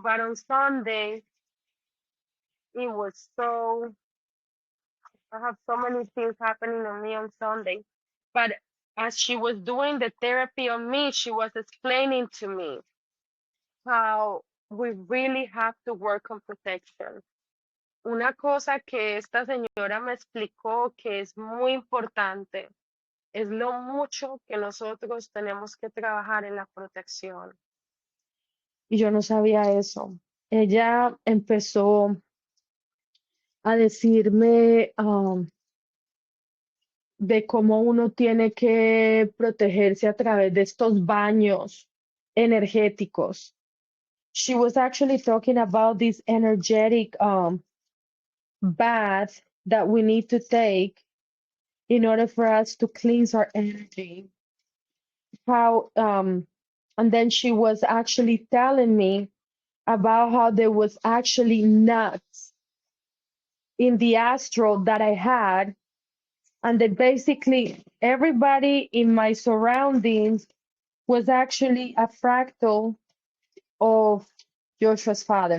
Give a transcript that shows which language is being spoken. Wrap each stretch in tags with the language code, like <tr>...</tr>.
<en>But on Sunday, it was I have so many things happening on me on Sunday. But as she was doing the therapy on me, she was explaining to me how we really have to work on protection.</en> <es>Una cosa que esta señora me explicó que es muy importante es lo mucho que nosotros tenemos que trabajar en la protección. Y yo no sabía eso. Ella empezó a decirme de cómo uno tiene que protegerse a través de estos baños energéticos.</es> <en>She was actually talking about this energetic bath that we need to take in order for us to cleanse our energy. How and then she was actually telling me about how there was actually nuts in the astral that I had, and that basically everybody in my surroundings was actually a fractal of Joshua's father.</en>